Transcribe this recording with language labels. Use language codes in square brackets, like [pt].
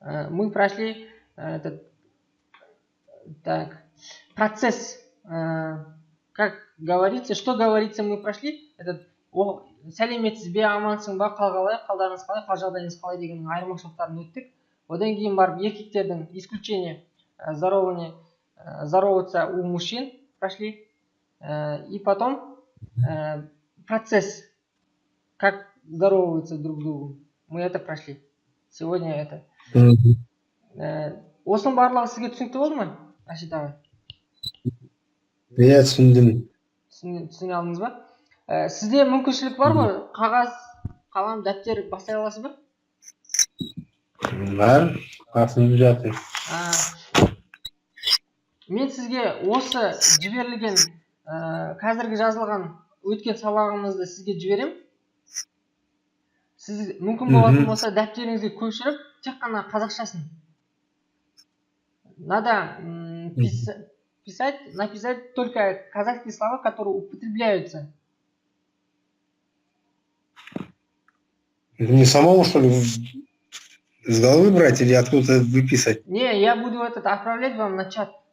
[ru] Мы прошли этот процесс, как говорится, что говорится, мы прошли. [kk] Этот сәлеметсіз бе, амансың ба, қал қалай, қалдарыңыз қалай, қал жағдайыңыз қалай деген айырмашылықтарын өттік. Одан кейін барып еркектердің [ru] исключение здороваться у мужчин прошли. И потом процесс, как здороваются друг другу. Мы это прошли. Сегодня это. [kk] Осының барлығы сізге түсінікті болды ма, Рашид аға? Я түсіндім. Түсіне алдыңыз ба? Сізде мүмкіншілік бар ма? Қағаз, қалам, дәптер бастай аласыз ба? Бар, қасымда жатыр. Мен сізге осы жіберілген қазіргі жазылған өткен сабағымызды сізге жіберем. Сіз мүмкін болатын болса дәптеріңізге көшіріп, тек қана қазақшасын. [ru] Надо написать только казахские слова, которые употребляются. Мне самому, что ли, с головы брать или откуда-то выписать? Не, я буду отправлять вам на чат.